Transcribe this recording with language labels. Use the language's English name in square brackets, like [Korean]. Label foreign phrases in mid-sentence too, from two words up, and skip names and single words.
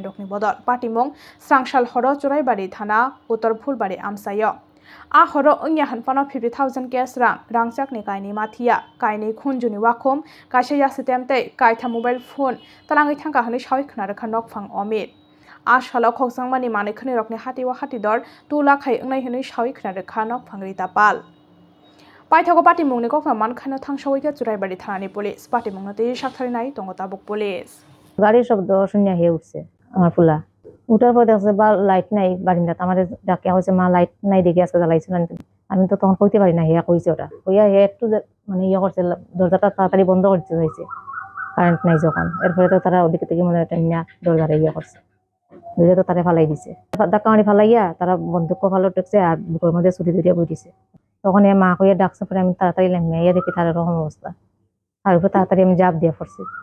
[Bodo] डकनि बदल पार्टी मुं स्रांसाल हरचराय बारि थाना उत्तर फुलबारि आमसायो आ हरो अंगिया हनफानो 50,000 कैश रांचाकनि कायनि माथिया कायनि खुनजुनि वाखम कासे यासितेमते कायथा [English] mobile phone [Bodo] तलांगै थांका हनै सावै खनारखा नकफां अमित आ सालाव खौसांमानि मानिखनि रकनि हातिवा हातिदर 2 लाख हायंनाय हनै सावै खनारखा नकफां रितापाल पाइथागो पार्टी मुंनि कक्का मानखानो थांसावैका चुराइबारि थानानि [English] police party [Bodo] मुंनो तेज साखथारिनाय तंगताबुक पुलिस गाड़ी शब्द शून्य हे [Bangla] उठছে আমার ফুলা উঠার পর দেখছে বা লাইট নাই বারিন্দাতে আমার ডাকে হয়েছে মা লাইট নাই দেখে আজকে জ্বালাইছিল আমি তো তখন কইতে পারি না হিয়া কইছে ওটা হইয়া হে একটু মানে ইয়ে করছে দরজাটা তাড়াতাড়ি বন্ধ করতে হয়েছে কারেন্ট নাই যখন এরপরে তো তারা ওদিকে থেকে মনে হয় না দরজাটা ইয়ে করছে দুইটা তো তারা ফালাই দিছে ধাক্কা মারি ফালাইয়া তারা বন্দুক ফালো টেকছে আর বুকের মধ্যে ছুটি ধরিয়া বই দিছে তখন এ মা কইয়া ডাকছে পরে আমি তাড়াতাড়ি লামিয়া দেখি তার এরকম অবস্থা আর উপরে তাড়াতাড়ি আমি জাপ দিয়ে পড়ছি